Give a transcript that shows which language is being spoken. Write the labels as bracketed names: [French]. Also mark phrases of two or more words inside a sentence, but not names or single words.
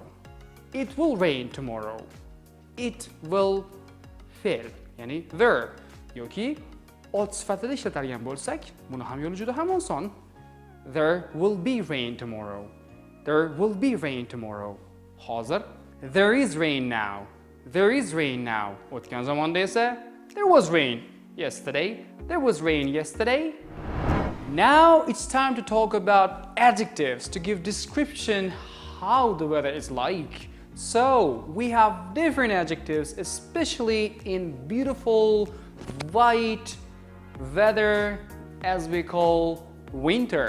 [English] It will rain tomorrow. It will [Uzbek] fe'l, ya'ni verb yoki ot sifatida ishlatadigan bo'lsak, buni ham yo'li juda ham oson. [English] There will be rain tomorrow. There will be rain tomorrow. Hozir, there is rain now. There is rain now. [Uzbek] O'tgan zamonda esa, [English] there was rain yesterday. There was rain yesterday. Now it's time to talk about adjectives to give description how the weather is like. So we have different adjectives, especially in beautiful white weather as we call winter.